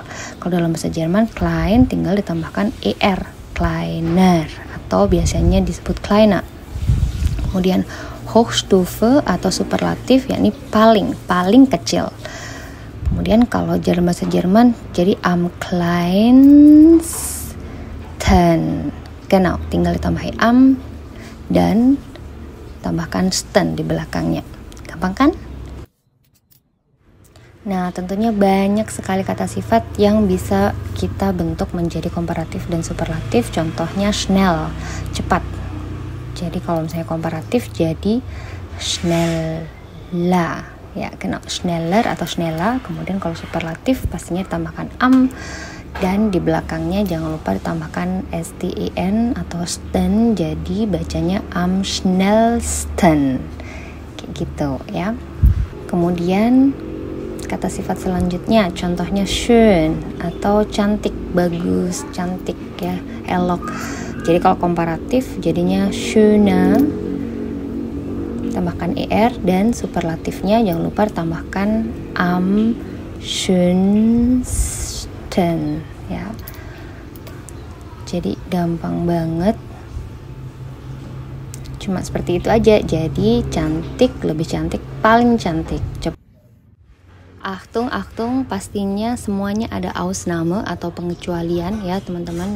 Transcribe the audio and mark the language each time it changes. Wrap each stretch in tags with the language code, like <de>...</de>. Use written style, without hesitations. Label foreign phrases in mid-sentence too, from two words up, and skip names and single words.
<id>Kalau dalam bahasa Jerman klein tinggal ditambahkan er, kleiner, atau biasanya disebut kleiner. Kemudian Hochstufe atau superlatif yakni paling kecil. Kemudian kalau dalam bahasa Jerman jadi</id> <de>am kleinsten. Genau,</de> <id>tinggal ditambahi am dan tambahkan sten di belakangnya. Gampang kan? Nah, tentunya banyak sekali kata sifat yang bisa kita bentuk menjadi komparatif dan superlatif. Contohnya schnell, cepat. Jadi kalau misalnya komparatif jadi schneller. Ya, kena schneller atau schneller. Kemudian kalau superlatif pastinya ditambahkan am dan di belakangnya jangan lupa ditambahkan sten atau sten, jadi bacanya</id> <de>am schnellsten</de> <id>kayak gitu ya. Kemudian kata sifat selanjutnya contohnya schön atau cantik, bagus, cantik ya, elok. Jadi kalau komparatif jadinya schöne, tambahkan er, dan superlatifnya jangan lupa tambahkan</id> <de>am schönsten</de> <id>ya. Jadi gampang banget, cuma seperti itu aja. Jadi cantik, lebih cantik, paling cantik. Achtung, pastinya semuanya ada Ausnahme atau pengecualian ya teman-teman.</id>